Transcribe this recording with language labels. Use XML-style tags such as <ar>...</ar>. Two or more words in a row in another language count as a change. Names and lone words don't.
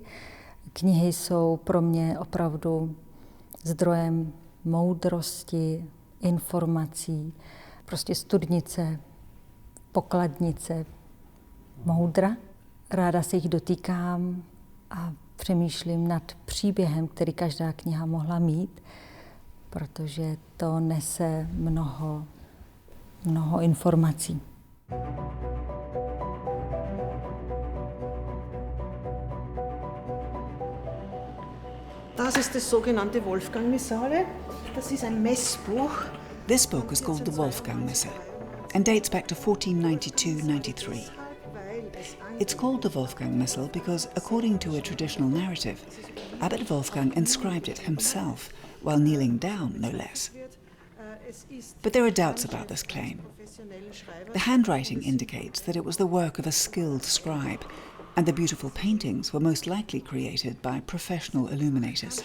<cs>Knihy jsou pro mě opravdu zdrojem moudrosti, informací, prostě studnice, pokladnice, moudra. Ráda se jich dotýkám a přemýšlím nad příběhem, který každá kniha mohla mít, protože to nese mnoho informací.</cs> <de>Das ist das sogenannte Wolfgang-Missale. Das ist ein Messbuch.</de> <en>This book is called the Wolfgang Missal and dates back to 1492-93. It's called the Wolfgang Missal because, according to a traditional narrative, Abbot Wolfgang inscribed it himself while kneeling down, no less. But there are doubts about this claim. The handwriting indicates that it was the work of a skilled scribe, and the beautiful paintings were most likely created by professional illuminators.</en>